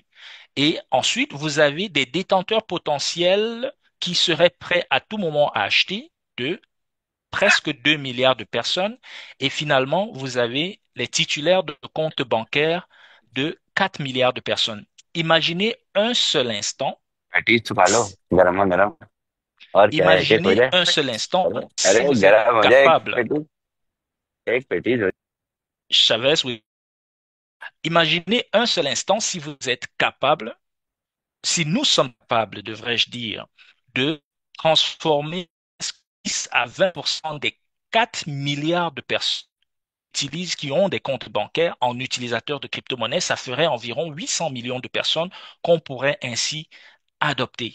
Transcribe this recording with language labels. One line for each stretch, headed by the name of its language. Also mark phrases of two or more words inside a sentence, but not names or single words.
French: Et ensuite, vous avez des détenteurs potentiels qui seraient prêts à tout moment à acheter de presque 2 milliards de personnes. Et finalement, vous avez les titulaires de comptes bancaires de 4 milliards de personnes. Imaginez un seul instant,
Hindi: पेटीज छुपा लो गरम गरम और क्या है एक हो
French: imaginez
Hindi: जाए
French: un seul instant
Hindi: अरे
French: si vous êtes
Hindi: गरम हो जाए
French: capable,
Hindi: एक पेटीज हो
French: Chavez, oui, imaginez un seul instant si vous êtes capable, si nous sommes capables, devrais-je dire, de transformer 10 à 20% des 4 milliards de personnes qui ont des comptes bancaires en utilisateurs de crypto-monnaies, ça ferait environ 800 millions de personnes qu'on pourrait ainsi adopter.